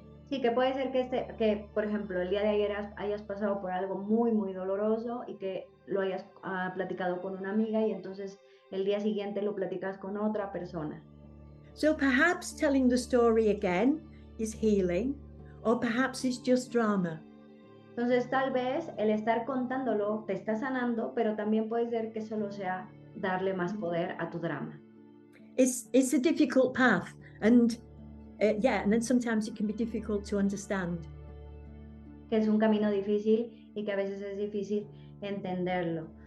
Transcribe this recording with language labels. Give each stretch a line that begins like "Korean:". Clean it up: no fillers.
Spanish: Sí, que puede ser que por ejemplo, el día de ayer hayas pasado por algo muy, muy doloroso y que lo hayas platicado con una amiga y entonces el día siguiente lo platicas con otra persona.
English: So perhaps telling the story again is healing, or perhaps it's just drama.
Spanish: Entonces tal vez el estar contándolo te está sanando, pero también puede ser que solo sea darle más poder a tu drama.
English: It's a difficult path, and yeah, and then sometimes it can be difficult to understand.
Spanish: Que es un camino difícil y que a veces es difícil entenderlo.